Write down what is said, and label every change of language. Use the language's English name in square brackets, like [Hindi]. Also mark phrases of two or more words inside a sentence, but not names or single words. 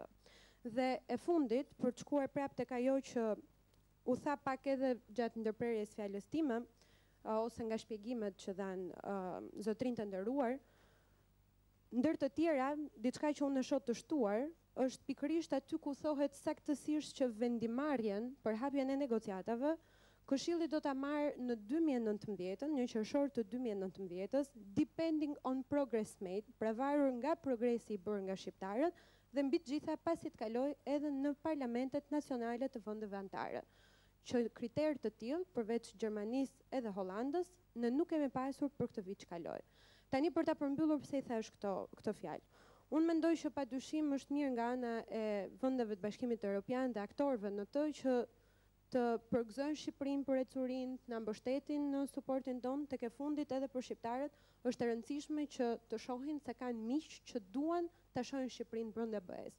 [Albanian] Dhe e fundit, për të shkuar prapë tek ajo që u tha pak edhe gjatë ndërprerjes fjalës time, ose nga shpjegimet që dhanë zotrinj të nderuar, ndër të tjera, diçka që unë e shoh të shtuar, është pikërisht aty ku thohet saktësisht që vendimarrjen për hapjen e negociatave Këshilli do ta marrë në 2019, në qershor të 2019, [English] depending on progress made, [Albanian] pra varur nga progresi i bërë nga shqiptarët dhe mbi të gjitha pasi të kaloj edhe në parlamentet nacionale të vendeve anëtare. Që kriter të tillë, përveç Gjermanisë edhe Hollandës, ne nuk kemi pasur për këtë vit që kaloi. Tani për ta përmbyllur pse i thash këto fjalë. Unë mendoj që padyshim është mirë nga ana e vendeve të Bashkimit Europian dhe aktorëve në të që të përgëzojnë Shqipërinë për ecurinë, të na mbështetin në suportin tonë, tek e fundit edhe për shqiptarët është e rëndësishme që të shohin se kanë miq që duan ta shohin Shqipërinë brenda BE-s.